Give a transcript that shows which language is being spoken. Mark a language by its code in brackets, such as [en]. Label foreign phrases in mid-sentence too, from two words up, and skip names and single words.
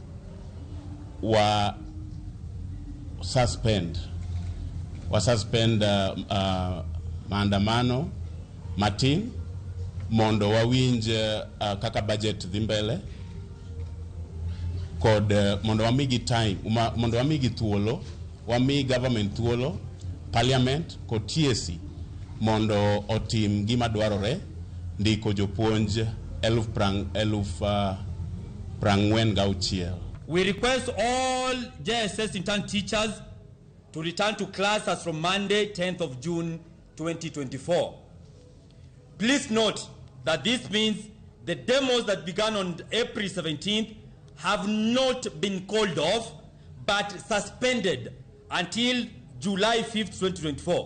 [luo] wa suspend maandamano matin mondo wawinj kaka budget dhi mbele kod mondo wamigi time mondo wamigi thuolo wami government thuolo parliament kod TSC mondo otim gima dwarore ndiko jopuonj 46,000. [en] We request all JSS intern teachers to return to class as from Monday, 10th of June, 2024. Please note that this means the demos that began on April 17th have not been called off, but suspended until July 5th, 2024.